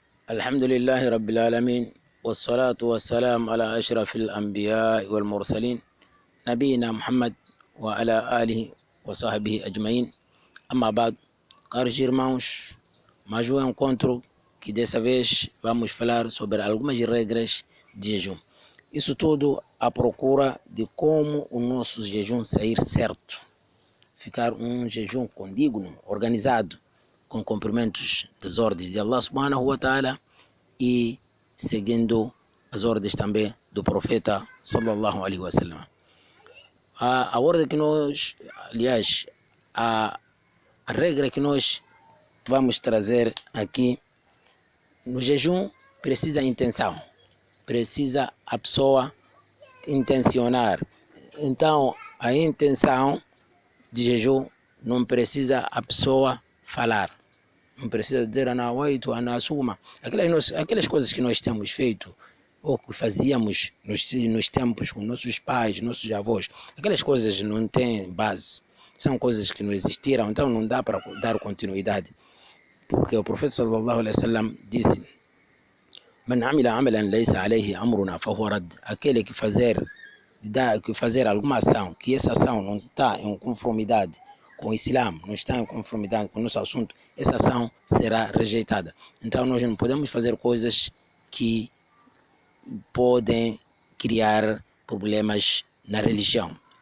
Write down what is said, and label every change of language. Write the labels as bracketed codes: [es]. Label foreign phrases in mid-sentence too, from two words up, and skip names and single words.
[ar] الحمد لله رب العالمين والصلاة والسلام على أشرف الأنبياء والمرسلين نبينا محمد وعلى آله وصحبه أجمعين. أما بعد, [pt] caros irmãos, mais um encontro que dessa vez vamos falar sobre algumas regras de jejum. Isso tudo à procura de como o nosso jejum sair certo, ficar um jejum condigno, organizado, com cumprimentos das ordens de [ar] الله سبحانه وتعالى [pt] e seguindo as ordens também do profeta [ar] صلى الله عليه وسلم. [pt] A ordem que nós, aliás, a regra que nós vamos trazer aqui no jejum precisa intenção, precisa a pessoa intencionar. Então a intenção de jejum não precisa a pessoa falar, não precisa dizer ana oito, ana suma, aquelas coisas que nós temos feito ou que fazíamos nos tempos com nossos pais, nossos avós. Aquelas coisas não têm base, são coisas que não existiram, então não dá para dar continuidade, porque o profeta [ar] صلى الله عليه وسلم [pt] disse: [ar] من عمل عملا ليس عليه أمرنا فهو رد. [pt] Aquele que fazer alguma ação que essa ação não está em conformidade com o Islã, não está em conformidade com o nosso assunto, essa ação será rejeitada. Então nós não podemos fazer coisas que podem criar problemas na religião.